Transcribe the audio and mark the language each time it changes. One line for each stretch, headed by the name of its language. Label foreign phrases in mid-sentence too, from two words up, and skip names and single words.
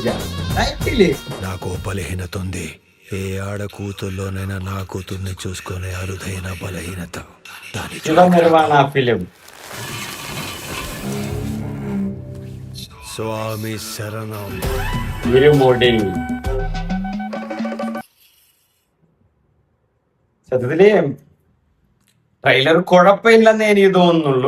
Telugu: నాకు బలహీనత ఉంది. ఏ ఆడ కూతుర్లోనైనా నా కూతుర్ని చూసుకునే అరుదైన బలహీనత. శివ నిర్వాణ ఫిలిం.
Malayalam: സ്വാമി ശരണം. ഇരുമുടി. സത്യത്തില് ട്രെയിലർ കുഴപ്പമില്ലെന്നേ എനിക്ക് തോന്നുന്നുള്ളൂ.